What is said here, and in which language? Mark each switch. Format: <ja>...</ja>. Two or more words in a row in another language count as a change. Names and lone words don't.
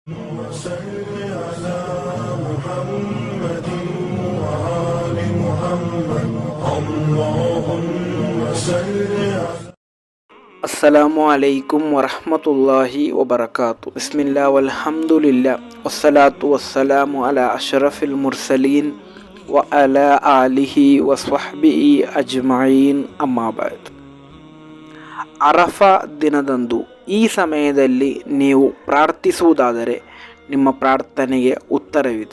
<ar>وصل على محمد وآل محمد اللهم صل على السلام عليكم ورحمة الله وبركاته. بسم الله والحمد لله والصلاة والسلام على أشرف المرسلين وعلى آله وصحبه أجمعين. أما بعد.</ar> <kn>ಅರಫಾ ದಿನದಂದು ಈ ಸಮಯದಲ್ಲಿ ನೀವು ಪ್ರಾರ್ಥಿಸುವುದಾದರೆ ನಿಮ್ಮ ಪ್ರಾರ್ಥನೆಗೆ ಉತ್ತರವಿದೆ.</kn>